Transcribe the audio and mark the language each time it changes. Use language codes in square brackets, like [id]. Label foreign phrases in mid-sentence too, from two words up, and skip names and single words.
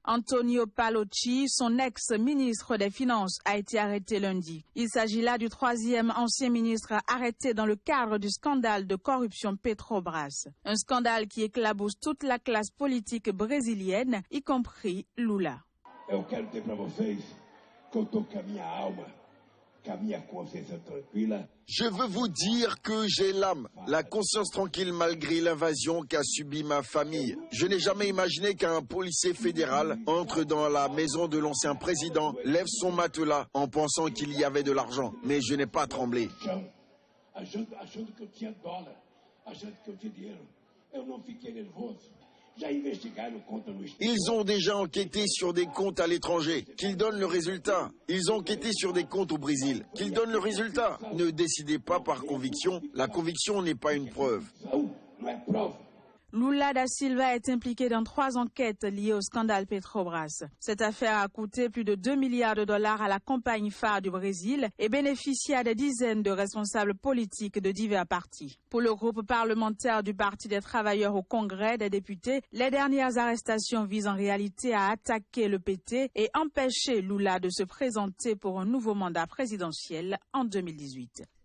[fr] Antonio Palocci, son ex-ministre des Finances, a été arrêté lundi. Il s'agit là du 3e ancien ministre arrêté dans le cadre du scandale de corruption Petrobras. Un scandale qui éclabousse toute la classe politique brésilienne, y compris Lula. [pt] Eu quero dizer para vocês que eu estou com a minha alma, com a minha consciência tranquila. [fr] Je veux vous dire que j'ai l'âme, la conscience tranquille malgré l'invasion qu'a subie ma famille. Je n'ai jamais imaginé qu'un policier fédéral entre dans la maison de l'ancien président, lève son matelas en pensant qu'il y avait de l'argent. Mais je n'ai pas tremblé. [pt] Achando que eu tinha dólar, achando que eu tinha dinheiro. Eu não fiquei nervoso. [fr] Ils ont déjà enquêté sur des comptes à l'étranger. Qu'ils donnent le résultat. Ils ont enquêté sur des comptes au Brésil. Qu'ils donnent le résultat. Ne décidez pas par conviction. La conviction n'est pas une preuve. Lula da Silva est impliqué dans 3 enquêtes liées au scandale Petrobras. Cette affaire a coûté plus de 2 milliards de dollars à la compagnie phare du Brésil et bénéficié à des dizaines de responsables politiques de divers partis. Pour le groupe parlementaire du Parti des travailleurs au Congrès des députés, les dernières arrestations visent en réalité à attaquer le PT et empêcher Lula de se présenter pour un nouveau mandat présidentiel en 2018.